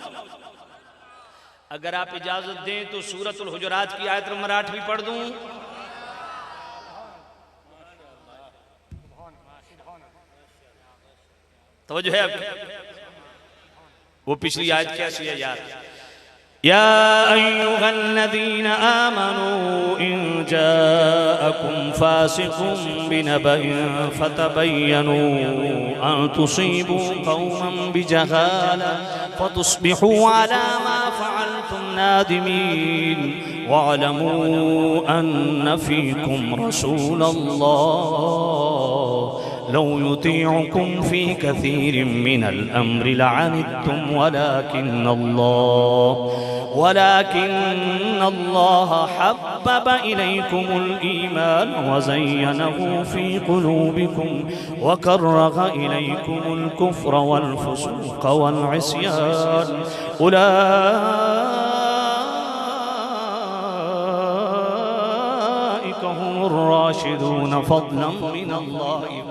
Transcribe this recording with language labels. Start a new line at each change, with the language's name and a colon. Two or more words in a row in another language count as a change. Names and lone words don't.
Hindi: अगर आप इजाजत दें तो सूरतुल हुजुरात की आयत नंबर 8 भी पढ़ दूं। तो जो है वो पिछली आयत कैसी है यार?
Arabic: يا أيها الذين آمنوا إن جاءكم فاسق بنبإ فتبينوا أن تصيبوا قوما بجهالة فتصبحوا على ما فعلتم نادمين واعلموا أن فيكم رسول الله لو يطيعكم في كثير من الأمر لعنتم ولكن الله حبب إليكم الإيمان وزينه في قلوبكم وكره إليكم الكفر والفسوق والعصيان أولئك هم الراشدون فضلا من الله.